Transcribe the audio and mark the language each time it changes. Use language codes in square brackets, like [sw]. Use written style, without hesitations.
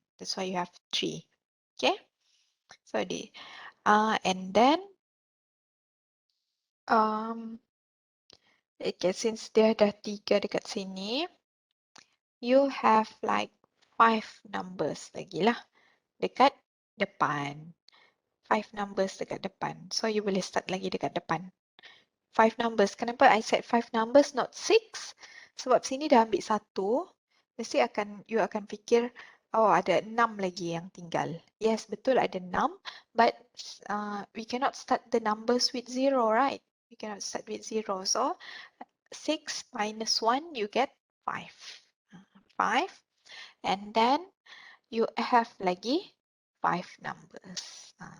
[en] That's why you have 3. Okay? So and then okay, since [ms] dia ada 3 dekat sini, [en] you have like 5 numbers [ms] lagi lah dekat depan. [en] 5 numbers [ms] dekat depan. [en] So you [ms] boleh [en] start [ms] lagi dekat depan. 5 numbers. Kenapa [en] I said 5 numbers not 6? [ms] Sebab sini dah ambil 1. Mesti you akan fikir, oh ada 6 lagi yang tinggal. [en] Yes, [ms] betul ada 6. [en] But we cannot start the numbers with 0, right? We cannot start with 0. So 6 minus 1, you get 5. 5. And then you have [ms] lagi [en] 5 numbers.